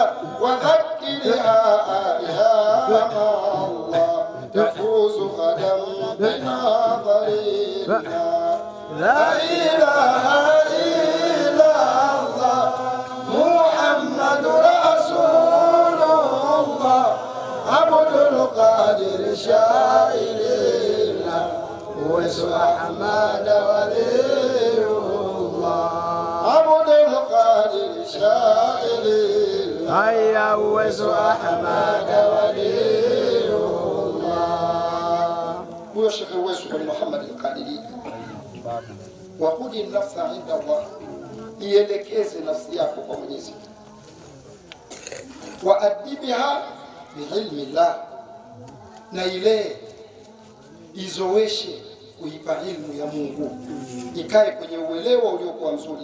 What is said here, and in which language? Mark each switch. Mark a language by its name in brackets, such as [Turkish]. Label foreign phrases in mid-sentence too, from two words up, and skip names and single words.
[Arabic] وَذَكِّرْهَا أَيَّامَ اللَّهِ تَفُوزُ غَدًا بِنَظَرِ اللَّهِ لَا إِلَهَ إِلَّا اللَّهِ مُحَمَّدٌ رَسُولُ اللَّهِ عبد القادر شاعر الله Uwesu Ahmad ولي الله. عبد القادر شاعر الله هيا Uwesu Ahmad ولي الله. [Swahili] Huyo Sheikh Uwesu bin Muhammad al-Qadiri. [Arabic] وَخُذِ النَّفْسَ عِنْدَ اللَّهِ, [Swahili] ielekeze nafsi yako kwa Mwenyezi Mungu. [Arabic] وأدبها بعلم الله, [Swahili] na ile izoweshe kuipa ilmu ya Mungu, ikae kwenye uelewa uliokuwa mzuri.